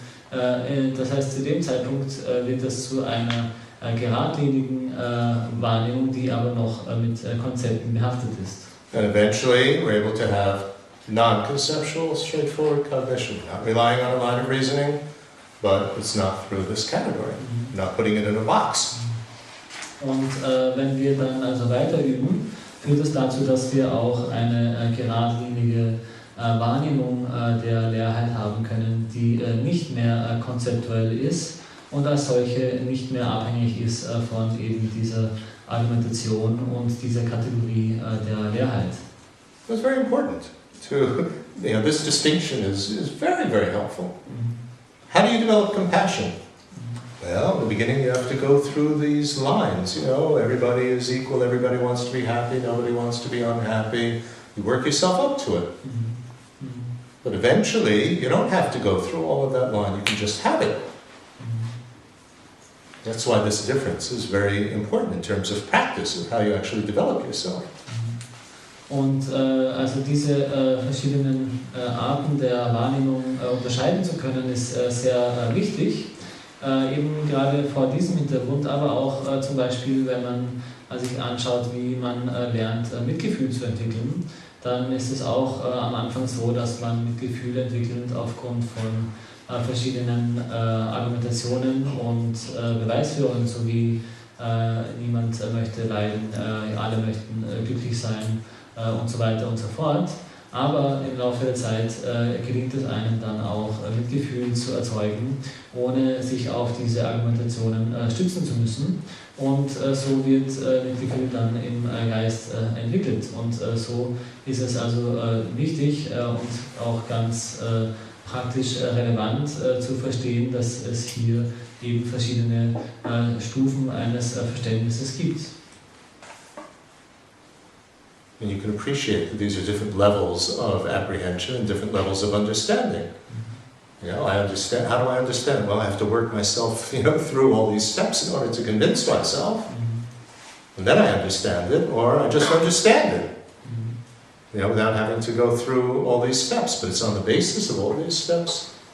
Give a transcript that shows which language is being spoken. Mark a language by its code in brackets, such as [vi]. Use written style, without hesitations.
[de] Das heißt, zu dem Zeitpunkt wird das zu einer geradlinigen Wahrnehmung, die aber noch mit Konzepten behaftet ist. [en] And eventually we're able to have non-conceptual, straightforward cognition, not relying on a line of reasoning, but it's not through this category, not putting it in a box. [de] Und wenn wir dann also weiter üben, führt es dazu, dass wir auch eine geradlinige Wahrnehmung der Leerheit haben können, die nicht mehr konzeptuell ist und als solche nicht mehr abhängig ist von eben dieser Argumentation und dieser Kategorie der Leerheit. [en] It's very important to, this distinction is very, very helpful. How do you develop compassion? Well, in the beginning you have to go through these lines, everybody is equal, everybody wants to be happy, nobody wants to be unhappy. You work yourself up to it. But eventually, you don't have to go through all of that line, you can just have it. That's why this difference is very important in terms of practice, of how you actually develop yourself. [de] Und also diese verschiedenen Arten der Wahrnehmung unterscheiden zu können, ist sehr wichtig. Eben gerade vor diesem Hintergrund, aber auch zum Beispiel, wenn man sich anschaut, wie man lernt, Mitgefühl zu entwickeln, dann ist es auch am Anfang so, dass man Mitgefühl entwickelt aufgrund von verschiedenen Argumentationen und Beweisführungen, sowie niemand möchte leiden, alle möchten glücklich sein und so weiter und so fort. Aber im Laufe der Zeit gelingt es einem dann auch, Mitgefühl zu erzeugen, ohne sich auf diese Argumentationen stützen zu müssen. Und so wird Mitgefühl dann im Geist entwickelt. Und so ist es also wichtig und auch ganz praktisch relevant zu verstehen, dass es hier eben verschiedene Stufen eines Verständnisses gibt. [en] And you can appreciate that these are different levels of apprehension and different levels of understanding. I understand. How do I understand? Well, I have to work myself, through all these steps in order to convince myself. And then I understand it, or I just understand it. Without having to go through all these steps. But it's on the basis of all these steps.